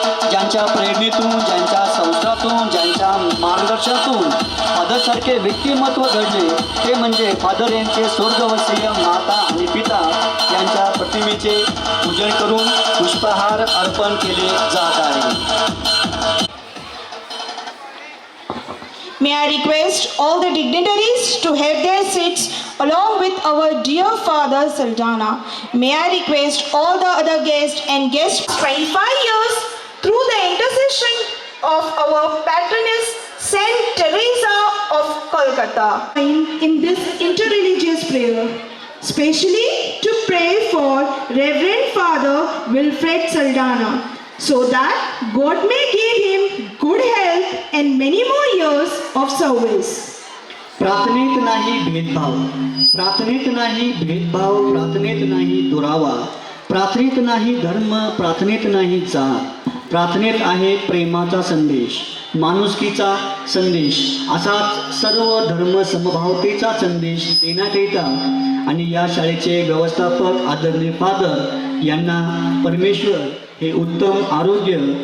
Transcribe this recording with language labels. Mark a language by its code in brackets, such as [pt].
[mr] ज्यांच्या प्रेरणेतून, ज्यांच्या संस्कारातून, ज्यांच्या मार्गदर्शनातून फादरसारखे व्यक्तिमत्व घडले ते म्हणजे फादर यांचे स्वर्गवासीय माता आणि पिता यांच्या प्रतिमेचे पूजन करून पुष्पहार अर्पण केले जात आहे. [en] May I request all the dignitaries to have their seats along with our dear Father Saldana. May I request all the other guests and guests 25 years through the intercession of our patroness Saint Teresa of Kolkata. In this interreligious prayer, specially to pray for Reverend Father Wilfred Saldana, so that God may give him good health and many more years of service. [mr] प्रार्थनेत नाही भेदभाव, प्रार्थनेत नाही भेदभाव, प्रार्थनेत नाही दुरावा, प्रार्थनेत नाही धर्म, प्रार्थनेत नाही जात, प्रार्थनेत आहे प्रेमाचा संदेश, माणुसकीचा संदेश, असाच सर्व धर्म समभावतेचा संदेश देण्याकरिता आणि या शाळेचे व्यवस्थापक आदरणीय फादर यांना परमेश्वर हे उत्तम आरोग्य